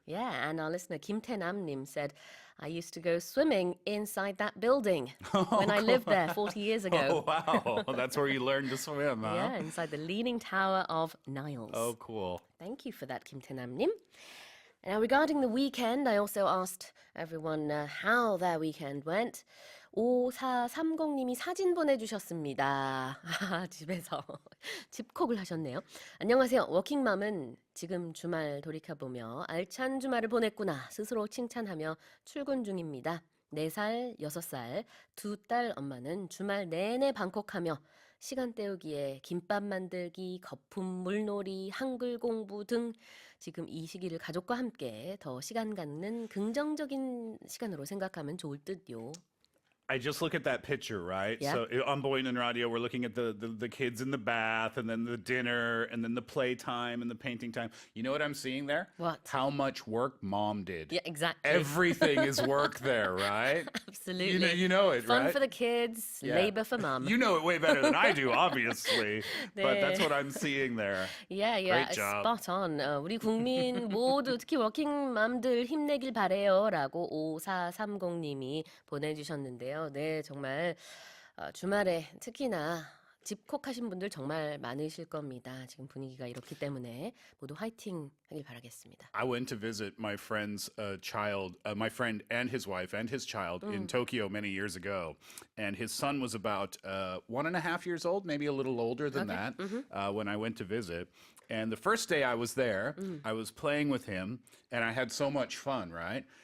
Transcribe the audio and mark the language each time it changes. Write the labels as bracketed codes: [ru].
[en] Yeah, and our listener Kim Tae-nam-nim said, I used to go swimming inside that building when I lived there 40 years ago. Oh, wow. That's where you learned to swim, huh? Yeah, inside the Leaning Tower of Niles. Oh, cool. Thank you for that, Kim Tae-nam-nim. Now, regarding the weekend, I also asked everyone how their weekend went. [ko] 5430님이 사진 보내주셨습니다. 집에서 집콕을 하셨네요. 안녕하세요. 워킹맘은 지금 주말 돌이켜보며 알찬 주말을 보냈구나 스스로 칭찬하며 출근 중입니다. 4살, 6살, 2딸 엄마는 주말 내내 방콕하며 시간 때우기에 김밥 만들기, 거품 물놀이, 한글 공부 등 지금 이 시기를 가족과 함께 더 시간 갖는 긍정적인 시간으로 생각하면 좋을 듯요. [en] I just look at that picture, right? Yeah. So on Boyne Radio, we're looking at the kids in the bath and then the dinner and then the playtime and the painting time. You know what I'm seeing there? What? How much work mom did. Yeah, exactly. Everything is work there, right? Absolutely. You know it, Fun right? for the kids, labor for mom. You know it way better than I do, obviously. But that's what I'm seeing there. Yeah, Great job. spot on. [ko] 우리 국민 모두 특히 워킹맘들 힘내길 바래요라고 5430님이 보내주셨는데요. 네, 정말 주말에 특히나 집콕하신 분들 정말 많으실 겁니다. 지금 분위기가 이렇기 때문에 모두 화이팅 하길 바라겠습니다. [en] I went to visit my friend's child, my friend and his wife and his child in Tokyo many years ago. And his son was about 1.5 years old, maybe a little older than that, when I went to visit. And the first day I was there, I was playing with him, and I had so much fun, right?